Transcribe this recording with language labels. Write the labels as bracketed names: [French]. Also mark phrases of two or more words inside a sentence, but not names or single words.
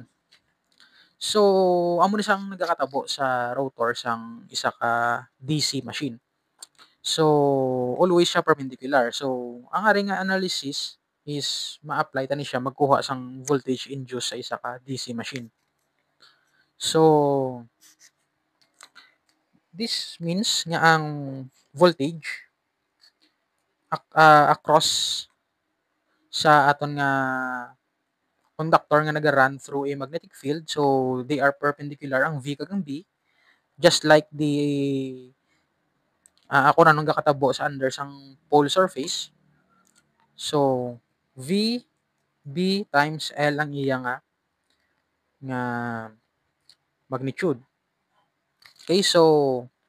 [Hiligaynon] So amo ni siyang nagakatabo sa rotor sang isa ka [English] DC machine. So always siya perpendicular. [Hiligaynon] So ang ari nga analysis is ma-apply tani siya magkuha sang [English] voltage induced [Hiligaynon] sa isa ka [English] DC machine. So this means [Hiligaynon] nga ang [English] voltage across [Hiligaynon] sa aton nga conductor nga naga-run [English] through a magnetic field. So they are perpendicular [Hiligaynon] ang V kag ang B, [English] just like the [Hiligaynon] ako na nung gakatabo sa under sang [English] pole surface. [Hiligaynon] So V B times L ang iya nga magnitude. [English] Okay, so